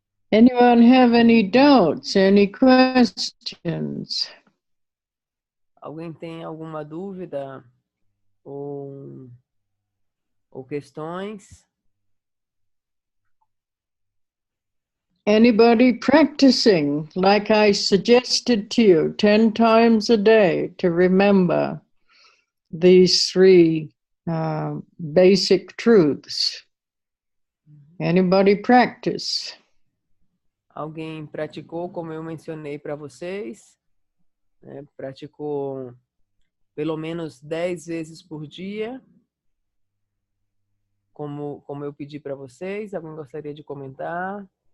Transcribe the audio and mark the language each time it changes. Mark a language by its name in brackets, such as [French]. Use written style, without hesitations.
[English] Anyone have any doubts, any questions? [Portuguese] Alguém tem alguma dúvida ou questões? [English] Anybody practicing, like I suggested to you, 10 times a day to remember these 3 basic truths? Anybody practice? [Portuguese] Alguém praticou, como eu mencionei para vocês, né? Praticou pelo menos 10 vezes por dia, como eu pedi para vocês. Alguém gostaria de comentar?